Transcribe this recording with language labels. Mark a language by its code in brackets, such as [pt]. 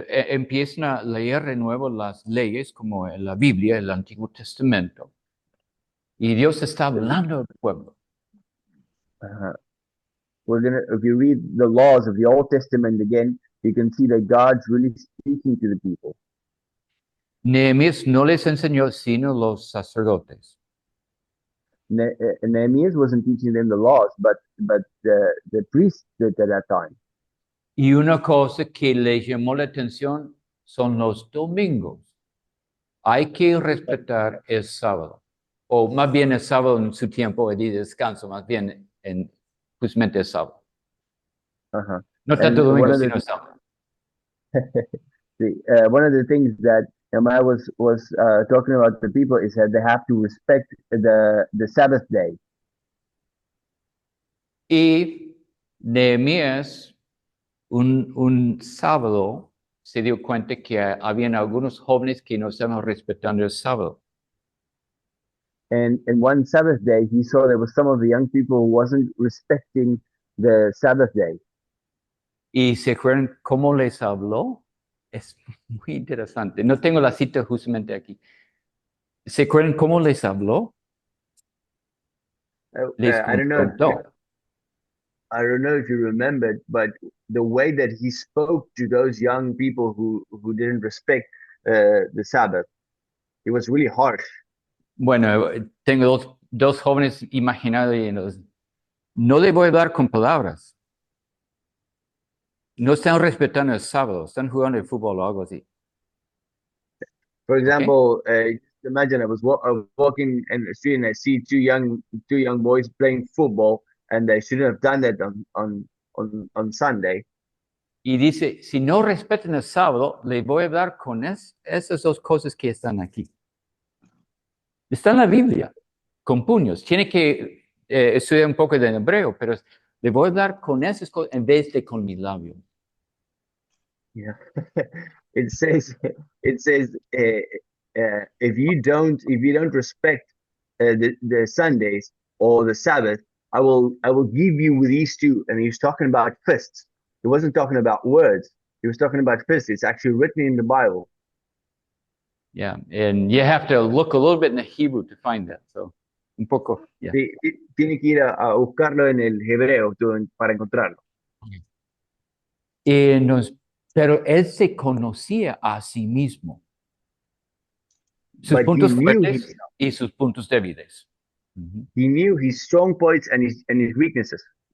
[es] Empiezan a leer de nuevo las leyes como en la Biblia, el Antiguo Testamento, y Dios está hablando al pueblo. [en] Uh, if you read the laws of the Old Testament again, you can see that God's really speaking to the people. [es] Nehemías no les enseñó sino los sacerdotes. [en] Nehemiah wasn't teaching them the laws, but the priests did at that time. [es] Y una cosa que les llamó la atención son los domingos. Hay que respetar el sábado, o más bien el sábado en su tiempo de descanso, más bien justamente el sábado. Uh-huh. No tanto [en] And [es] domingo, sino el sábado. [en] one of the things that Nehemiah was talking about the people is that they have to respect the Sabbath day. [es] Y Nehemías, un sábado, se dio cuenta que habían algunos jóvenes que no estaban respetando el sábado. [en] And one Sabbath day, he saw there was some of the young people who wasn't respecting the Sabbath day. [es] ¿Y se acuerdan cómo les habló? Es muy interesante. No tengo la cita justamente aquí. ¿Se acuerdan cómo les habló? Les [en] I don't know. [es] confrontó. [en] I don't know if you remembered, but the way that he spoke to those young people who didn't respect the Sabbath, it was really harsh. [es] Bueno, tengo dos jóvenes imaginarios. No les voy a hablar con palabras. No están respetando el sábado, están jugando el fútbol o algo así. [en] For [es] ¿Ok? [en] example, imagine I was walking in the street and I see two young boys playing football, and they shouldn't have done that on Sunday. [es] Y dice, si no respetan el sábado, les voy a hablar con esas dos cosas que están aquí. Está en la Biblia, con puños. Tiene que estudiar un poco de hebreo, pero le voy a hablar con esas cosas en vez de con mis labios. [en] Yeah, it says it says if you don't respect the Sundays or the Sabbath, I will give you with these two. And he was talking about fists. He wasn't talking about words. He was talking about fists. It's actually written in the Bible. Yeah, and you have to look a little bit in the Hebrew to find that. [es] So, un poco, yeah. Tiene que ir a buscarlo en el hebreo para encontrarlo. Pero él se conocía a sí mismo, sus [en] But he [es] puntos [en] knew [es] fuertes [en] himself. [es] y sus puntos débiles. Ujú. [en] He knew his strong points and his weaknesses.